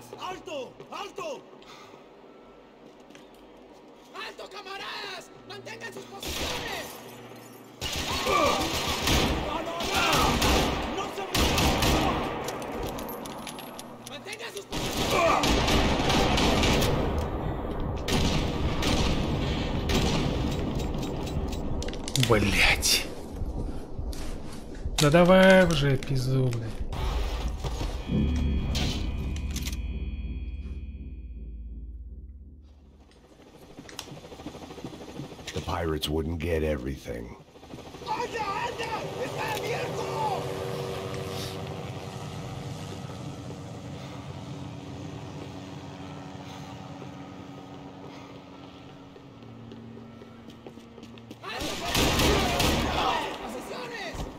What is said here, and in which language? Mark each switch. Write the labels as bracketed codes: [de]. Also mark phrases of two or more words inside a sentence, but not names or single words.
[es] ¡Alto! ¡Alto! ¡Alto, camaradas! ¡Mantengan sus posiciones! ¡No, no, no! ¡No se muevan! ¡Mantengan sus posiciones! [ru] Блять. Да давай уже, пизду, блядь. [en] The pirates wouldn't get everything. [es] ¡Anda, anda! ¡Está abierto! ¡Posiciones!